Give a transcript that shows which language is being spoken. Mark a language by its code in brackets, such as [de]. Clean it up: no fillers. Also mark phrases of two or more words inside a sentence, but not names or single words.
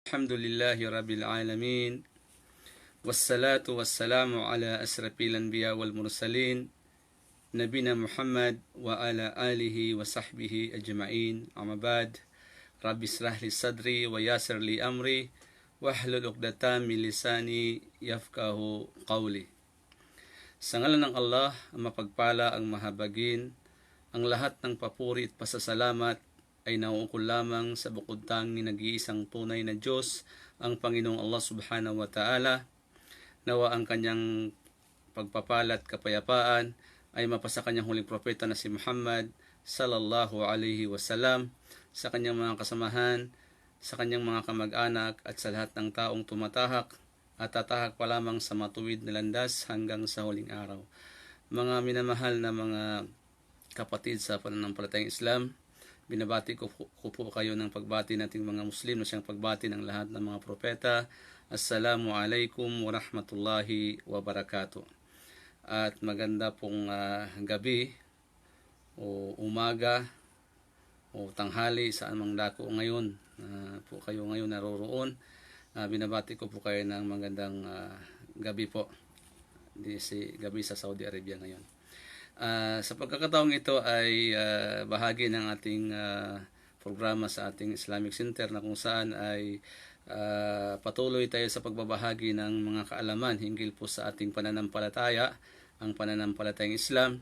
[ar] الحمد لله رب العالمين. والصلاة والسلام على أشرف الأنبياء والمرسلين. نبينا محمد وعلى آله وصحبه أجمعين. أما بعد. رب اشرح لي صدري ويسر لي أمري. واحلل عقدة من لساني يفقهوا قولي. [tl] Sa ngalan ng Allah, ang mapagpala, ang mahabagin, ang lahat ng papuri at pasasalamat ay nauukol lamang sa bukod tanging nag-iisang tunay na Diyos, ang Panginoong Allah [ar] سبحانه وتعالى. [tl] Nawa ang kanyang pagpapala at kapayapaan ay mapasa kanyang huling propeta na si Muhammad [ar] صلى الله عليه وسلم, [tl] sa kanyang mga kasamahan, sa kanyang mga kamag-anak at sa lahat ng taong tumatahak at tatahak pa lamang sa matuwid na landas hanggang sa huling araw. Mga minamahal na mga kapatid sa pananampalatayang Islam, binabati ko po kayo ng pagbati nating mga Muslim na siyang pagbati ng lahat ng mga propeta. [ar] السلام عليكم ورحمة الله وبركاته. [tl] At maganda pong gabi o umaga o tanghali saan mang dako ngayon po kayo ngayon naroroon. Binabati ko po kayo ng magandang gabi po. Gabi sa Saudi Arabia ngayon. Sa pagkakataong ito ay bahagi ng ating programa sa ating Islamic Center na kung saan ay patuloy tayo sa pagbabahagi ng mga kaalaman hinggil po sa ating pananampalataya, ang pananampalatayang Islam.